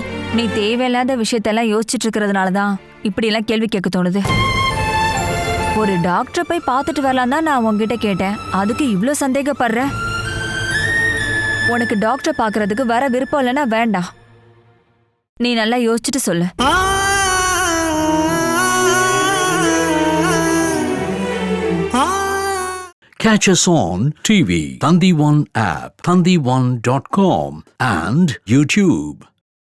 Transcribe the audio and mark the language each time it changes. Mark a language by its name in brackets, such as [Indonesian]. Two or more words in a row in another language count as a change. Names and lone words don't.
[Tamil] நீ தேவையில்லாத விஷயத்தெல்லாம் யோசிச்சுட்டு இருக்கிறதுனால தான் இப்படியெல்லாம் கேள்வி கேட்க தோணுது. ஒரு டாக்டரை போய் பார்த்துட்டு வரலாம் தான் நான் உங்ககிட்ட கேட்டேன். அதுக்கு இவ்வளோ சந்தேகப்படுற? உனக்கு டாக்டரை பார்க்கறதுக்கு வர விருப்பம் இல்லைன்னா வேண்டாம். நீ நல்லா யோசிச்சுட்டு சொல்லு. [English] Catch us on TV, Thandivan app, thandivan.com and YouTube.